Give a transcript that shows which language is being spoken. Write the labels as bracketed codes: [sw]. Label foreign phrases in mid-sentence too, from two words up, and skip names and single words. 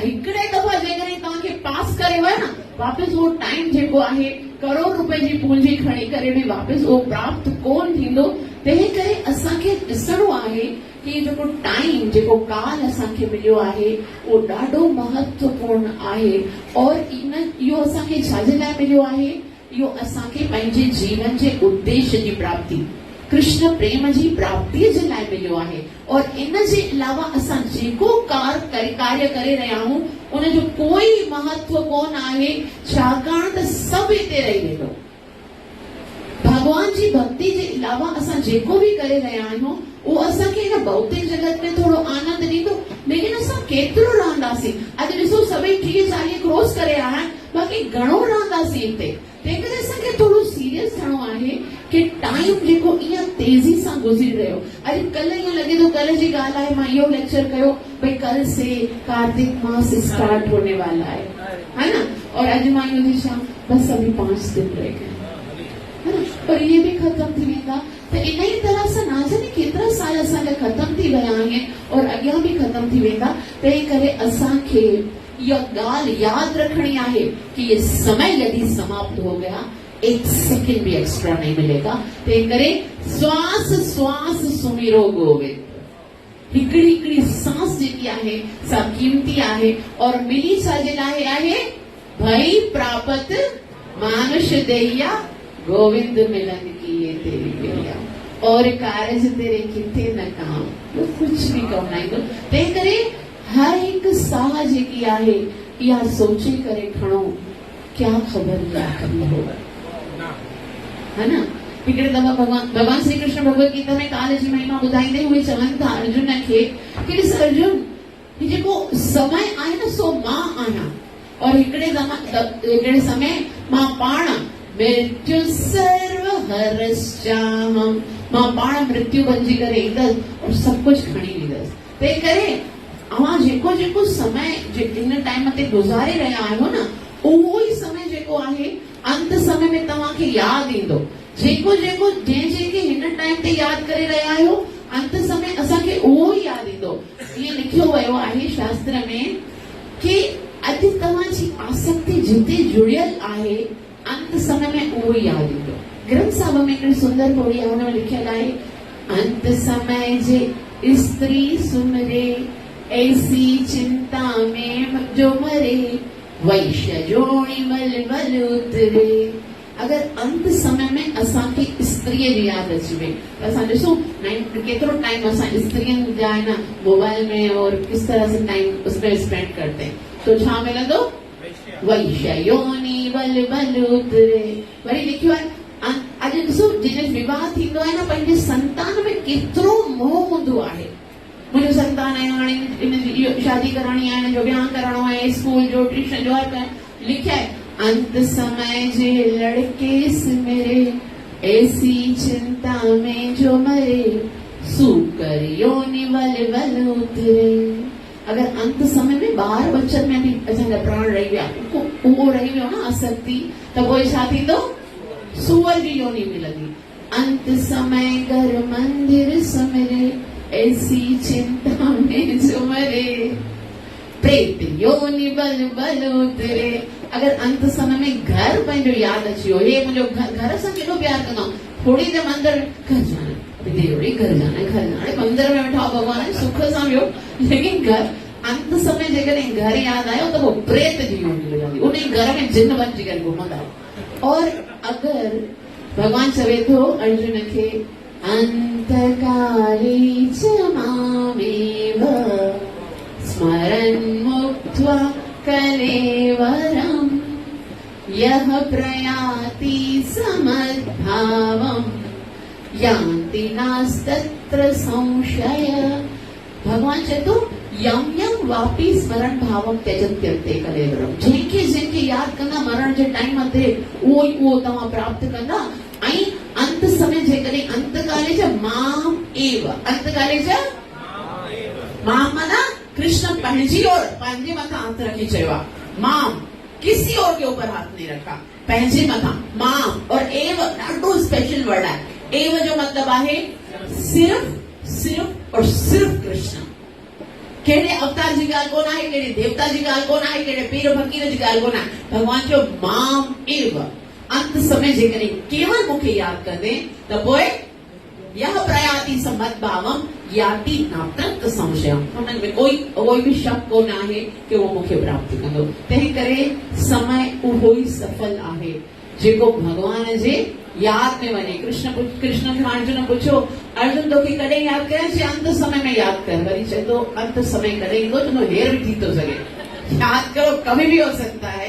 [sd] हिकिड़े दफ़ा जेकॾहिं तव्हांखे पास करे हुआ न वापसि उहो टाइम जेको आहे करोड़ रुपए जी पूंजी खणी करे बि वापसि उहो प्राप्त कोन थींदो। तंहिं करे असांखे ॾिसणो आहे कि जेको टाइम, जेको काल असांखे मिलियो आहे उहो ॾाढो महत्वपूर्ण आहे। और इहो असांखे छाजे लाइ मिलियो आहे? इहो असांखे पंहिंजे जीवन जे उद्देश्य जी प्राप्ति, कृष्ण प्रेम जी प्राप्तिअ जे लाइ मिलियो आहे। और इन जे अलावा असां जेको कार्य करे रहिया आहियूं उनजो कोई महत्व कोन आहे, छाकाणि त सभु हिते रही वेंदो। भगवान जी भक्ति जे अलावा असां जेको बि करे रहिया आहियूं उहो असांखे हिन भौतिक जगत में थोरो आनंद ॾींदो, लेकिन असां केतिरो रहंदासीं? अॼु ॾिसो सभई 30-40 क्रॉस करे आया आहिनि, बाक़ी घणो रहंदासीं हिते। तंहिं करे असांखे थोरो सीरियस थियणो आहे कि टाइम जेको ईअं तेज़ी सां गुज़री रहियो। अॼु कल्ह ईअं लॻे थो, कल्ह जी ॻाल्हि आहे, मां इहो लेक्चर कयो भई [hi] कल से कार्तिक मास स्टार्ट होने वाला है ना, [sd] और अॼु मां इहो थी शाम [hi] बस अभी 5 दिन रह गए, है ना, पर ये भी खत्म [sd] थी वेंदा। त इन ई तरह सां ना जाने केतिरा साल असांजा ख़तम थी विया आहिनि और अॻियां बि ख़तम थी वेंदा। तंहिं करे असांखे इहा ॻाल्हि यादि रखणी आहे कि [hi] ये समय यदि समाप्त हो गया, 1 सेकंड भी एक्स्ट्रा नहीं मिलेगा। [sd] तंहिं करे [hi] श्वास श्वास सुमिरो गोविंद। [sd] हिकिड़ी हिकिड़ी सांस जेकी आहे सा कीमती आहे और मिली छाजे लाइ आहे? [hi] भई प्राप्त मानुष दैया गोविंद मिलन की ये तेरी दैया, और कारज तेरे किथे न काम, तो कुछ भी कम नहीं। [sd] तो तंहिं करे हर हिकु साह जेकी आहे इहा सोचे करे खणो, [hi] क्या ख़बर क्या कभी होगा, है ना। [sd] हिकिड़े दफ़ा भगवान श्री कृष्ण भगवत गीता में काल जी महिमा ॿुधाईंदे हुए चवनि था अर्जुन खे कि ॾिस अर्जुन, ही जेको समय आहे न सो मां आहियां, और हिकिड़े समय मां पाण [sa] मृत्यु सर्व हरश्चाहम, [sd] मां पाण मृत्यु बणिजी करे ईंदसि और सभु कुझु खणी ईंदसि। तंहिं करे अवां जेको जेको समय हिन टाइम ते गुज़ारे रहिया आहियो न उहो ई समय जेको आहे अंत समय में तव्हांखे यादि ईंदो। जेको जेको जंहिंखे हिन टाइम ते यादि करे रहिया आहियो अंत समय असांखे उहो ई यादि ईंदो। ईअं लिखियो वियो आहे शास्त्र में कि अॼु तव्हांजी आसक्ति जिते जुड़ियल आहे अंत समय में उहो ई यादि ईंदो। ग्रंथ साहिब में हिकिड़ी सुंदर पोड़ी आहे, हुन में लिखियल आहे [hi] अंत समय जे स्त्री सुमरे ऐसी चिंता में जो मरे वैश्य जोड़ी मल मल उतरे। [sd] अगर अंत समय में असांखे स्त्रीअ जी यादि अची वई त असां ॾिसूं केतिरो टाइम असां स्त्रियुनि जा आहे न मोबाइल में और [hi] किस तरह से टाइम उसमें स्पेंड करते हैं, [sd] तो छा मिलंदो? [hi] वैश्य योनी बल बल उतरे। [sd] वरी लिखियो आहे अॼु ॾिसो जंहिंजो विवाह थींदो आहे न, पंहिंजे संतान में केतिरो मोह हूंदो आहे। मुंहिंजो संतान आहे, हाणे इनजी शादी कराइणी आहे, हिनजो विहांउ करणो आहे, स्कूल जो ट्यूशन जो हर लिखिया आहे, [hi] अंत समय जे लड़के से मेरे ऐसी चिंता में जो मरे, सूकर योनि वल वल उतरे। [sd] अगर अंत समय में ॿार बच्चन में बि असांजा प्राण रही विया, उहो रही वियो न आसक्ति, त पोइ छा थींदो? सूअर जी योनि मिलंदी। [hi] अंत समय घर मंदिर समिरे, ऐसी चिंता में जो मरे, प्रेत योनि बल बल उतरे। [sd] अगर अंत समय में घर पंहिंजो यादि अची वियो, हे मुंहिंजो घर सां केॾो प्यार कंदो, [hi] थोड़ी देर मंदिर घर जाना, देवड़ी घर जाना, घर जाना, [sd] मंदिर में वेठा भगवान सुख सां वियो, लेकिन घर अंत समय जेकॾहिं घर यादि आयो त पोइ प्रेत जी योनि मिलंदी, उन घर में जिन बची करे घुमंदा। और अगर भगवान चवे थो अर्जुन खे, [sa] अंतकाले च मामेव स्मरन् मुक्त्वा कलेवरम्, यः प्रयाति समद्भावम् यान्ति नास्तत्र संशय। [sd] भगवान चए थो, [sa] यम यम वापी स्मरण भावम त्यजन्त्यन्ते कलेवरम। [sd] जंहिंखे जंहिंखे यादि कंदा मरण जे टाइम ते उहो तव्हां प्राप्त कंदा। ऐं अंत समय जेकॾहिं [sa] अंतकाले च माम एव, अंतकाले च माम [sd] माना कृष्ण पंहिंजी और पंहिंजे मथां हथ रखी चयो आहे। [hi] माम किसी और के ऊपर हाथ नहीं रखा, [sd] पंहिंजे मथां माम। और एव ॾाढो स्पेशल वर्ड आहे। एव जो मतलब आहे [hi] सिर्फ सिर्फ और सिर्फ [sd] कृष्ण। कहिड़े अवतार जी ॻाल्हि कोन आहे, कहिड़े देवता जी ॻाल्हि कोन आहे, कहिड़े पीर फकीर जी ॻाल्हि कोन आहे। भगवान जो माम एव, अंत समय जेकॾहिं केवल मूंखे यादि कंदे त पोइ [sa] यह प्रयाति समद्भावम याति नातंत संशयम, [sd] हुननि में कोई बि शक कोन आहे कि वो मूंखे प्राप्त कंदो। तंहिं करे समय उहो ई सफल आहे जेको भगवान जे यादि में वञे। कृष्ण खे अर्जुन पुछो, अर्जुन तोखे कॾहिं यादि कयां? चई अंत समय में यादि कर। वरी चए थो अंत समय कॾहिं ईंदो? चवंदो हेर बि थी थो सघे। [hi] यादि करो, कभी भी हो सकता है।